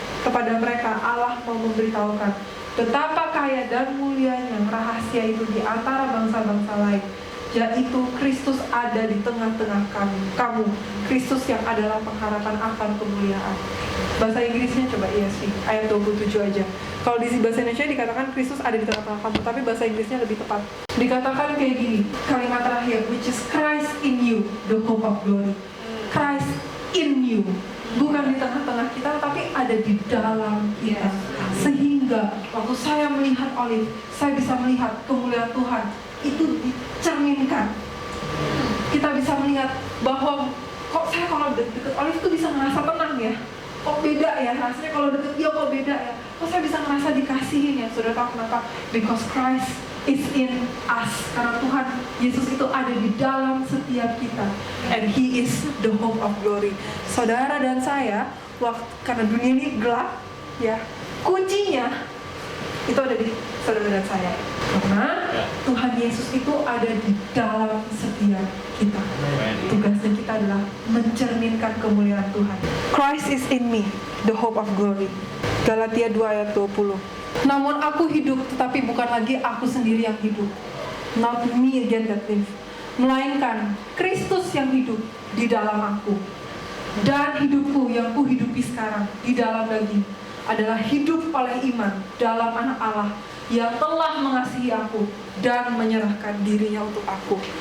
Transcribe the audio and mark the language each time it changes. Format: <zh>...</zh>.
<id>Kepada mereka Allah mau memberitahukan betapa kaya dan mulianya rahasia itu di antara bangsa-bangsa lain, yaitu Kristus ada di tengah-tengah kamu, Kristus yang adalah pengharapan akan kemuliaan. Bahasa Inggrisnya coba ESV ayat 27 aja. Kalau di bahasa Indonesia dikatakan Kristus ada di tengah-tengah kamu, tapi bahasa Inggrisnya lebih tepat. Dikatakan kayak gini, kalimat terakhir,</id> <en>which is Christ in you, the hope of glory. Christ in you,</en> <id>bukan di tengah-tengah kita, tapi ada di dalam kita. Sehingga waktu saya melihat Olive, saya bisa melihat kemuliaan Tuhan itu dicerminkan. Kita bisa melihat bahwa kok saya kalau deket Olive itu bisa ngerasa tenang ya. Kok beda ya rasanya kalau deket dia, kok beda ya. Kok saya bisa ngerasa dikasihin ya. Saudara tahu kenapa?</id> <en>Because Christ is in us.</en> <id>Karena Tuhan Yesus itu ada di dalam setiap kita.</id> <en>And He is the hope of glory.</en> <id>Saudara dan saya, karena dunia ini gelap ya, kuncinya itu ada di saudara dan saya. Karena Tuhan Yesus itu ada di dalam setiap kita. Tugasnya kita adalah mencerminkan kemuliaan Tuhan.</id> <en>Christ is in me, the hope of glory.</en> <id>Galatia 2 ayat 20. Namun aku hidup, tetapi bukan lagi aku sendiri yang hidup.</id> <en>Not me again that live,</en> <id>melainkan Kristus yang hidup di dalam aku. Dan hidupku yang kuhidupi sekarang di dalam daging adalah hidup oleh iman dalam Anak Allah yang telah mengasihi aku dan menyerahkan dirinya untuk aku.</id>